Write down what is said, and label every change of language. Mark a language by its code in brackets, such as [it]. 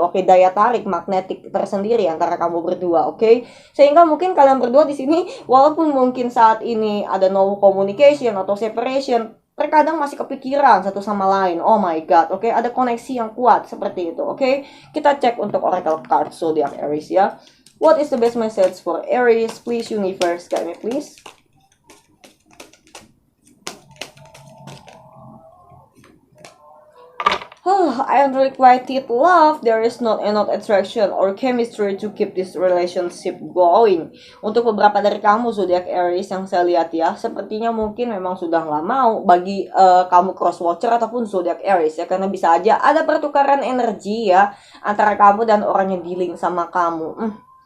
[id] Oke, daya tarik magnetik tersendiri antara kamu berdua, oke? Sehingga mungkin kalian berdua di sini walaupun mungkin saat ini ada [en] no communication [id] atau separation, terkadang masih kepikiran satu sama lain. [en] Oh my god, [id] oke, ada koneksi yang kuat seperti itu, oke? Kita cek untuk oracle card zodiac Aries ya. [en] What is the best message for Aries? Please, universe, guide me please. Unrequited love, there is not enough attraction or chemistry to keep this relationship going. [id] Untuk beberapa dari kamu zodiac Aries yang saya lihat ya, sepertinya mungkin memang sudah nggak mau bagi kamu cross watcher ataupun zodiac Aries ya, karena bisa aja ada pertukaran energi ya antara kamu dan orang yang dealing sama kamu.